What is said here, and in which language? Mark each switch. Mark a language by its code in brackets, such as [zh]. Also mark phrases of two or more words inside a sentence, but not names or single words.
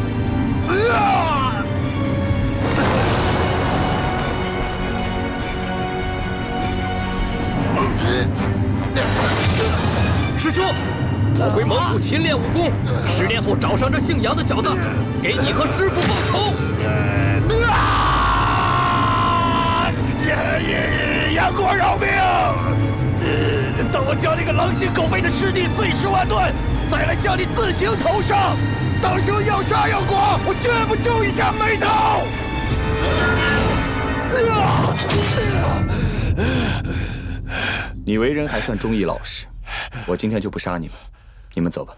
[zh] 师兄，我回蒙古勤练武功，10年后找上这姓杨的小子，给你和師傅報仇。杨过饶命！等我将那個狼心狗肺的師弟碎屍萬段，再來向你自行投上。到時候要殺要剮，我絕不皺一下眉頭。你為人還算忠義老實，我今天就不殺你們，你們走吧。